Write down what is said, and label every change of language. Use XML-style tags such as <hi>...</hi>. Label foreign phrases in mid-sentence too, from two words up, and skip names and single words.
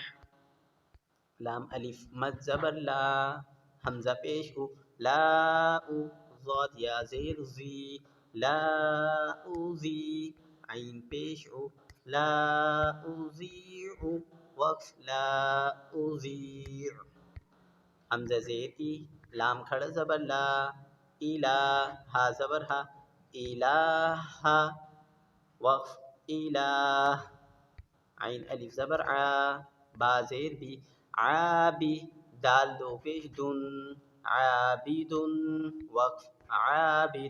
<ur>لام الف مد زبر لا، حمزہ پیش او، لا او، ضاد یا زیر زی، لا اوزی، عین پیش او، لا اوزیع، وقف، لا اوزیع. حمزہ زیر ای، لام کھڑا زبر لا، الہ، ہا زبر ہا، الہ، وقف، الہ. عین الف زبر ع، با زیر بی، عابی، دال دو پیش دن، عابد، وقف، عابد.</ur>